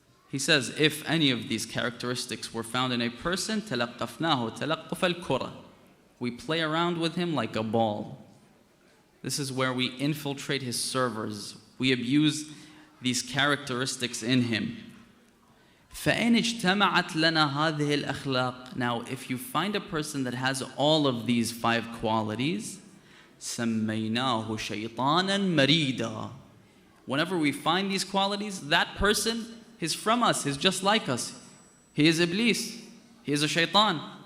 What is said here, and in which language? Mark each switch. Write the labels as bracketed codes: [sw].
[en] He says, if any of these characteristics were found in a person, [ar] تلقفناه تلقف الكرة. [en] We play around with him like a ball. This is where we infiltrate his servers. We abuse these characteristics in him. [ar] فإن اجتمعت لنا هذه الأخلاق. [en] Now, if you find a person that has all of these 5 qualities, [ar] سميناه شيطانا مريدا. [en] Whenever we find these qualities, that person is from us, he's just like us. He is Iblis, he is a shaitan.